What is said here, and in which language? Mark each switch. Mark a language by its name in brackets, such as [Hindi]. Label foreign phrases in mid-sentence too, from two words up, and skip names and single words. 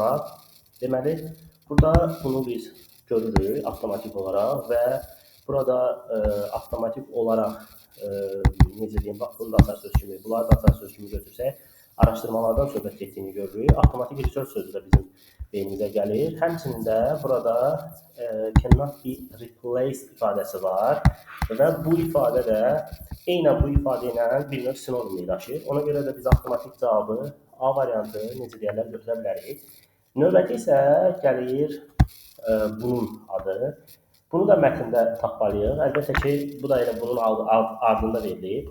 [Azerbaijani] Deməli, burada bunu biz görürük avtomatik olaraq və burada avtomatik olaraq necə deyim, bax, bunu da açar söz kimi, bunları da açar söz kimi götürsək, araşdırmalardan söhbət etdiyini görürük. Avtomatik research sözü də bizim beynimizə gəlir. Həmçinin də burada [English] cannot be replaced [Azerbaijani] ifadəsi var və bu ifadə də eynən bu ifadə ilə bir növ sinonim daşıyır. Ona görə də biz avtomatik cavabı A variantı necə deyərlər götürə bilərik. Növbəti isə gəlir bunun adı. Bunu da mətndə tapmalıyıq. Əlbəttə ki, bu da elə bunun ardında verilib.